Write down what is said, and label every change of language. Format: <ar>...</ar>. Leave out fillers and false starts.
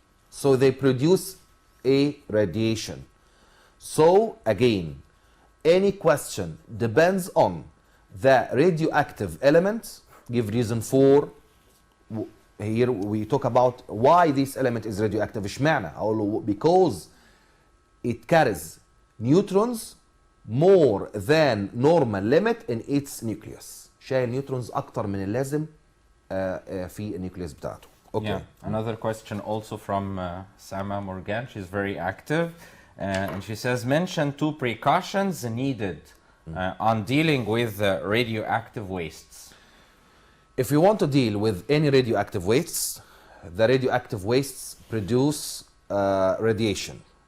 <en>So they produce a radiation. So again, any question depends on the radioactive element. Give reason for. Here we talk about why this element is radioactive.</en> <ar>اشمعنى؟</ar> <en>because it carries neutrons more than normal limit in its nucleus.</en> <ar>شايل نيوترونز اكتر من اللازم في النيوكليوس بتاعته.</ar> <en>Okay. Yeah. Another question also from Sama Morgan. She's very active, and she says, mention 2 precautions needed on dealing with radioactive wastes. If you want to deal with any radioactive wastes, the radioactive wastes produce radiation.</en>